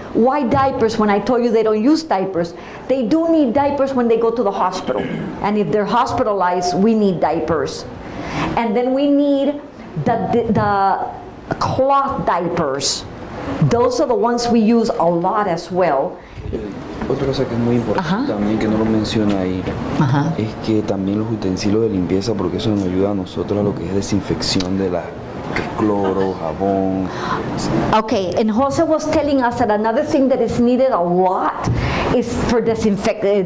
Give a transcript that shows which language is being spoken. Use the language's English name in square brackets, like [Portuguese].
[English] Why diapers when I told you they don't use diapers? They do need diapers when they go to the hospital. And if they're hospitalized, we need diapers. And then we need the cloth diapers. Those are the ones we use a lot as well. [Spanish] Otra cosa que es muy importante también, que no lo menciona ahí, es que también los utensilios de limpieza, porque eso nos ayuda a nosotros a lo que es desinfección de la cloro, jabón. [English] Okay, and Jose was telling us that another thing that is needed a lot is for disinfect.